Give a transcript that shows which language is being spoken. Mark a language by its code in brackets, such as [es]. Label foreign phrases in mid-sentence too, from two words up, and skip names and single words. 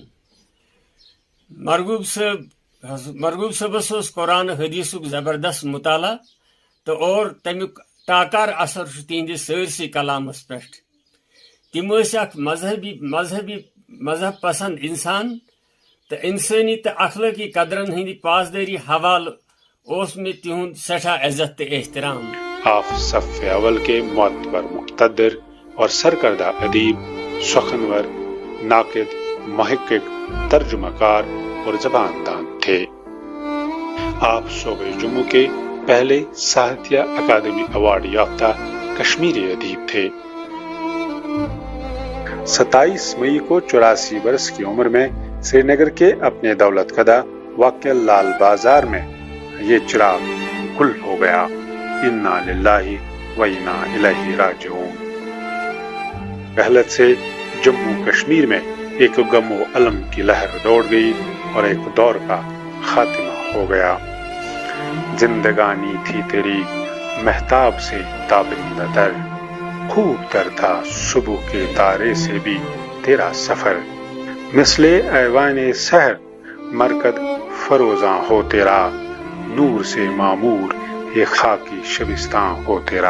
[ks] مرغوب صٲبس اوس قرآن حدیثُک زبردست مطالعہ تہٕ اور تمیُک ٹاکار اثر چھُ تہنٛدِس سٲرسٕے کلامس پٮ۪ٹھ. تِم ٲسۍ اکھ مذہب پسند انسان تہٕ انسٲنی تہٕ اخلٲقی قدرن ہٕنٛدِ پاسدٲری حوالہٕ اوس مےٚ تِہُنٛد سٮ۪ٹھاہ عزت تہٕ احترام. [ur] آپ صف اول کے معتبر مقتدر اور سرکردہ ادیب، سخنور، ناقد، محقق، ترجمہ کار اور زبان دان تھے. آپ صوبہ جموں کے پہلے ساہتیہ اکادمی ایوارڈ یافتہ کشمیری ادیب تھے. 27 مئی کو 84 برس کی عمر میں سری نگر کے اپنے دولت کدہ واقع لال بازار میں یہ چراغ گل ہو گیا. [ar] انا للہ و انا الیہ راجعون. [ur] رحلت سے جموں کشمیر میں ایک غم و الم کی لہر دوڑ گئی اور ایک دور کا خاتمہ ہو گیا. زندگانی تھی تیری مہتاب سے تابندہ تر، خوب تر تھا صبح کے تارے سے بھی تیرا سفر. مثلِ ایوانِ سحر مرقد فروزاں ہو تیرا، نور سے معمور یہ خاکی شبستاں ہو تیرا.